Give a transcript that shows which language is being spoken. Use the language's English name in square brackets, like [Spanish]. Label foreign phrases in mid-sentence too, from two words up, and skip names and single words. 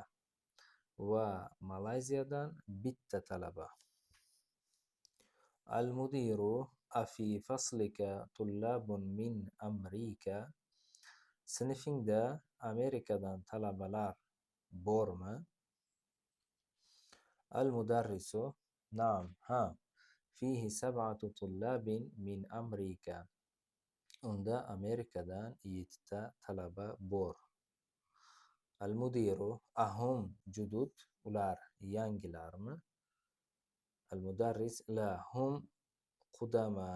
[Uzbek] Va Malayziyadan bitta talaba. [Arabic] المدير أفي فصلك طلاب من أمريكا. [Uzbek] Sinfingda Amerikadan talabalar bormi? [Arabic] المدرس نعم, ha. فيه 7 طلاب من أمريكا. [Uzbek] Unda Amerikadan 7ta talaba bor. [Arabic] المدير أهم جدد. [Uzbek] Ular yangilarmi? [Arabic] المدرس لا، هم قدماء.